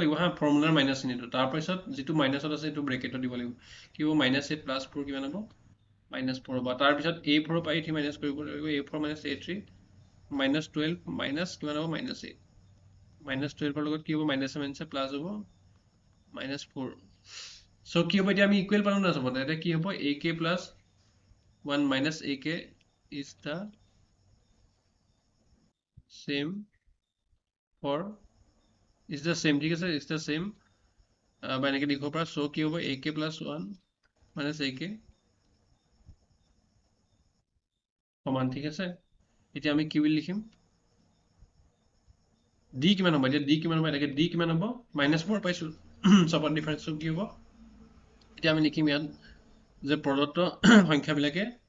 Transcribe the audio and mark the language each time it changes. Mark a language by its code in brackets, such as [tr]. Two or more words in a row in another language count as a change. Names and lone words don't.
[as] লাগিব হা ফৰ্মুলাৰ মাইনাছ চিনটো তাৰপিছত যিটো মাইনাছত আছে সেইটো ব্ৰেকেটত দিব লাগিব কি হ'ব -8 + 4 কিমান হ'ব -4 হ'ব তাৰপিছত a4 পৰা a3 মাইনাছ কৰিব লাগিব a4 - a3 -12 মাইনাছ কিমান হ'ব -8 -12ৰ লগত কি হ'ব -7 প্লাছ হ'ব -4 চ' কি হ'ব এতিয়া আমি ইকুৱেল পালোঁ না চবতে এতিয়া কি হ'ব ak + 1 - ak [en] is the same for is the same [as] ঠিক আছে [en] is the same [as] বা এনেকৈ লিখিব পৰা চ' কি হ'ব ak + 1 - ak সমান ঠিক আছে এতিয়া আমি কি বুলি লিখিম ডি কিমান হ'ব এতিয়া ডি কিমান হ'ব এনেকৈ ডি কিমান হ'ব -4 পাইছোঁ চবত ডিফাৰেন্সটো কি হ'ব এতিয়া আমি লিখিম ইয়াত যে প্ৰদত্ত সংখ্যাবিলাকে